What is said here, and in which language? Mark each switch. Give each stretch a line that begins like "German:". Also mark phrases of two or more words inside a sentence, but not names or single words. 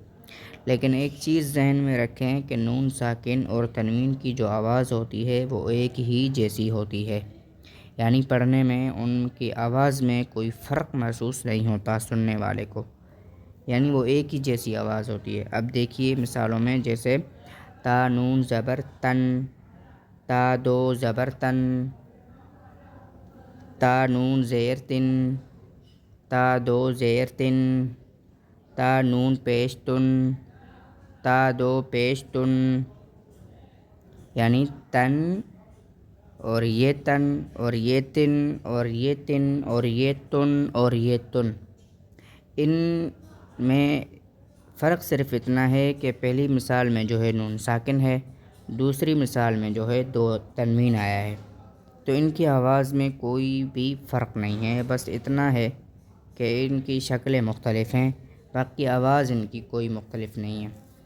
Urdu: لیکن ایک چیز ذہن میں رکھیں کہ نون ساکن اور تنوین کی جو آواز ہوتی ہے وہ ایک ہی جیسی ہوتی ہے، یعنی پڑھنے میں ان کی آواز میں کوئی فرق محسوس نہیں ہوتا سننے والے کو، یعنی وہ ایک ہی جیسی آواز ہوتی ہے۔ اب دیکھیے مثالوں میں، جیسے تا نون زبر تن، تا 2 زبر تن، تا نون زیر تن، تا 2 زیر تن، تا نون پیش تن، تا 2 پیش تن، یعنی تن اور یہ تن اور یہ تن اور یہ تن اور یہ تن اور یہ تن۔ ان میں فرق صرف اتنا ہے کہ پہلی مثال میں جو ہے نون ساکن ہے، دوسری مثال میں جو ہے 2 تنوین آیا ہے، تو ان کی آواز میں کوئی بھی فرق نہیں ہے، بس اتنا ہے کہ ان کی شکلیں مختلف ہیں، باقی آواز ان کی کوئی مختلف نہیں ہے۔